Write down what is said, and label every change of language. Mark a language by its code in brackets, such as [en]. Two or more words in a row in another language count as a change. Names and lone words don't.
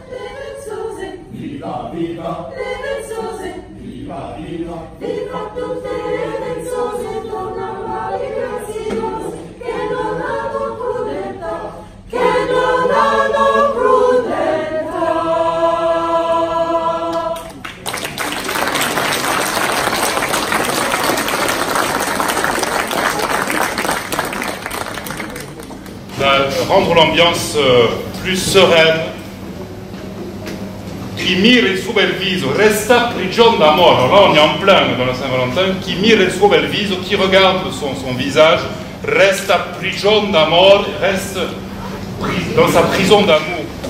[it] Le vezzose, viva, viva, le vezzose, viva, viva, viva tutte le vezzose, tornano graziose, che non hanno crudeltà, che non hanno crudeltà. [fr] Rendre l'ambiance plus sereine. [it] Chi mira il suo bel viso resta prigione d'amour. [fr] Alors là, on est en plein dans la Saint-Valentin. [it] Qui mira il suo bel viso, [fr] qui regarde son visage, reste [it] prigione d'amour, [fr] reste dans sa prison d'amour.